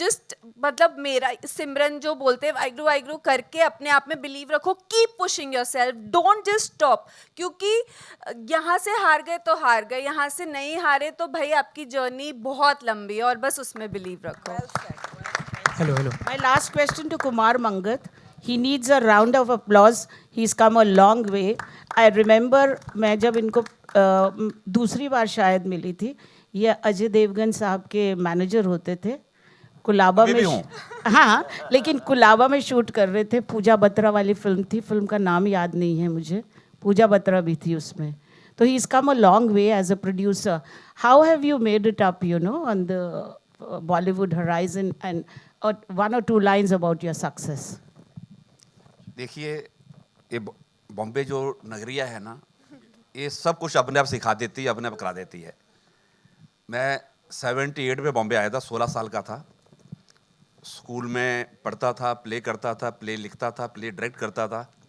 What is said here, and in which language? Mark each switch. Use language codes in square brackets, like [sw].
[hi] Just मतलब मेरा सिमरन जो बोलते हैं, वाइग्रू करके अपने आप में बिलीव रखो. [en] Keep pushing yourself, don't just stop. [hi] क्योंकि यहाँ से हार गए तो हार गए, यहाँ से नहीं हारे तो भाई आपकी जर्नी बहुत लंबी है, और बस उसमें बिलीव रखो. [en] Hello. My last question to Kumar Mangat. He needs a round of applause. He's come a long way. I remember [hi] मैं जब इनको दूसरी बार शायद मिली थी, ये अजय देवगन साहब के मैनेजर होते थे. कुलाबा में हाँ, लेकिन कुलाबा में शूट कर रहे थे. पूजा बत्रा वाली फिल्म थी, फिल्म का नाम याद नहीं है मुझे. पूजा बत्रा भी थी उसमें. [en] तो he's come a long way as a producer. How have you made it up, on the Bollywood horizon, and one or two lines about your success? [hi] देखिए, ये बॉम्बे जो नगरिया है ना, ये सब कुछ अपने आप सिखा देती है, अपने आप करा देती है. मैं 78 में बॉम्बे आया था, 16 साल का था. स्कूल में पढ़ता था, प्ले करता था, प्ले लिखता था, प्ले डायरेक्ट करता था.